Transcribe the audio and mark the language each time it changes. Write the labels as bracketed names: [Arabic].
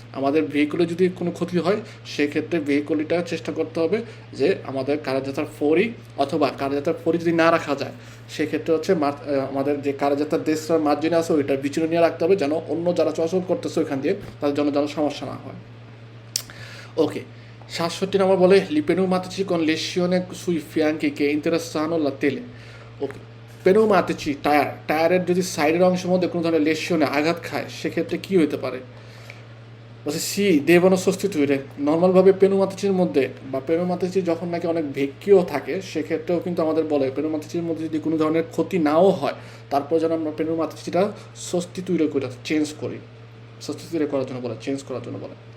[Bangla] আমাদের ভেহিকুলে যদি কোনো ক্ষতি হয় সেক্ষেত্রে ভেহিকুলটা চেষ্টা করতে হবে যে আমাদের কারাজাতার ফরি, অথবা কারাজাতার ফরি যদি না রাখা যায় সেক্ষেত্রে হচ্ছে আমাদের যে কারাজাতার দেশটার মার্জিনে আছে ওইটার পিছনে নিয়ে রাখতে হবে, যেন অন্য যারা চলাচল করতেছে ওইখান দিয়ে তাদের জন্য যেন সমস্যা না হয়। ওকে, 67 নম্বর বলে [Italian] li pneumatici con lesione sui fianchi che interessano la tele। [Bangla] ওকে, পেনোমাতিচি টায়ারের যদি সাইডের অংশের মধ্যে কোনো ধরনের লেশনে আঘাত খায় সেক্ষেত্রে কী হতে পারে, বলছে [Italian] সি দেবনো সস্তিতুইরে। [Bangla] নর্মালভাবে পেনোমাতিচির মধ্যে বা পেনোমাতিচি যখন নাকি অনেক ভেক্কিও থাকে সেক্ষেত্রেও কিন্তু আমাদের বলে পেনোমাতিচির মধ্যে যদি কোনো ধরনের ক্ষতি নাও হয় তারপর যেন আমরা পেনোমাতিচিটা সস্তিতুইরে করে চেঞ্জ করি, সস্তিতুইরে করার জন্য বলে, চেঞ্জ করার জন্য বলে।